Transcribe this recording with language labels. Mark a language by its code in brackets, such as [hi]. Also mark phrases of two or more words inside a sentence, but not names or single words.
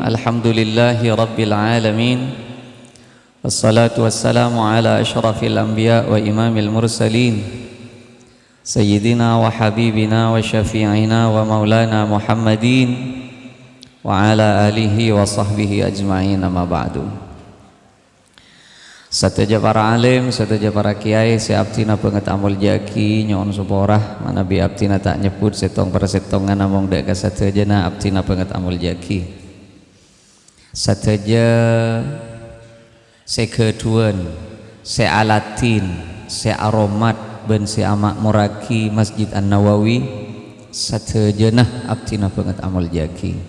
[ar] الحمد لله رب العالمين والصلاة والسلام على أشرف الأنبياء وإمام المرسلين سيدنا وحبيبنا وشفيعنا ومولانا محمد وعلى آله وصحبه أجمعين أما بعد. [mad] Sataja para alim, sataja para kiai, seabtina penget amul jaki nyon suporah mana bi abtina tak nyebut setong persetongan namong dek sataja na abtina penget amul jaki. Sataja sekeduan, sealatin, searomat ben seamak muraki Masjid An-Nawawi sataja nah abtina penget amul jaki.